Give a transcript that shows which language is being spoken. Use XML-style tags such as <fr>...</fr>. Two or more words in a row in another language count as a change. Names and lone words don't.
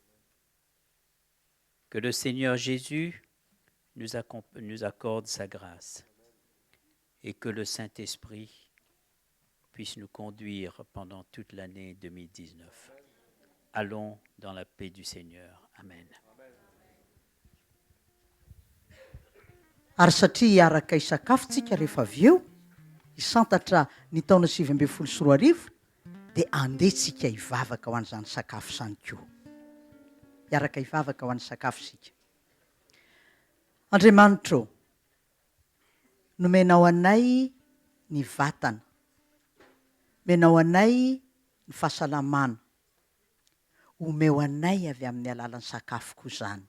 <fr>Que le Seigneur Jésus nous accorde sa grâce et que le Saint-Esprit puisse nous conduire pendant toute l'année 2019. Allons dans la paix du Seigneur. Amen.</fr> <mg>Ary satria hiaraka isakafontsika rehefa avy eo, hisantatra ny taona 2024 dia andehitsika hivavaka ho an'izany sakafo izany koa. Hiaraka hivavaka ho an'ny sakafo isika. Andriamanitra, nomenao anay ny vatana, menao anay ny fahasalamana, omeo anay avy amin'ny alalan'ny sakafo koa izany.</mg>